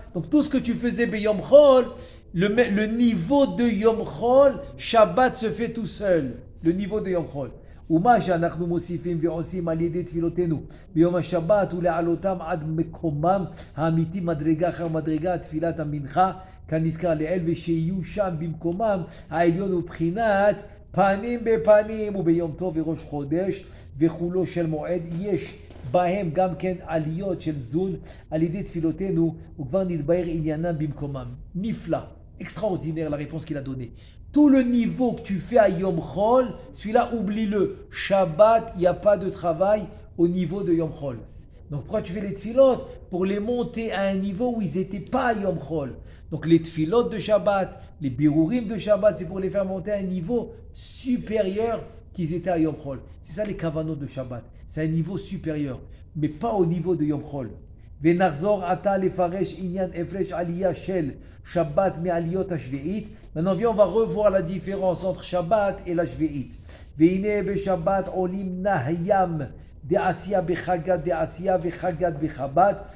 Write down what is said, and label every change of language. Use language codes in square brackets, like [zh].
[fr] Donc tout ce que tu faisais ביום חול, le niveau de יום חול, Shabbat se fait tout seul, le niveau de יום חול. [he] ומה שאנחנו מוסיפים ועושים על ידי תפילותינו ביום השבת הוא להעלותם עד מקומם האמיתי מדרגה אחר מדרגה, תפילת המנחה כנזכר לעיל, ושיהיו שם במקומם העליון ובחינת פנים בפנים, וביום טוב וראש חודש וחולו של מועד יש בהם גם כן עליות של זון על ידי תפילותינו, וכבר נתבהר עניינם במקומם. [fr] נפלא, extraordinaire la réponse qu'il a donnée. Tout le niveau que tu fais à Yom Chol, celui-là oublie-le. Shabbat, il n'y a pas de travail au niveau de Yom Chol. Donc pourquoi tu fais les tfilot? Pour les monter à un niveau où ils n'étaient pas à Yom Chol. Donc les tfilot de Shabbat, les birurim de Shabbat, c'est pour les faire monter à un niveau supérieur qu'ils étaient à Yom Chol. C'est ça les kavanot de Shabbat. C'est un niveau supérieur, mais pas au niveau de Yom Chol. [he] ונחזור עתה לפרש עניין הפרש עלייה של שבת מעליות השביעית. [fr] Maintenant viens, on va revoir la différence entre Shabbat et la שביעית. [he] והנה בשבת עולים נהיים דעשייה בחגת דעשייה וחגת בחב"ד.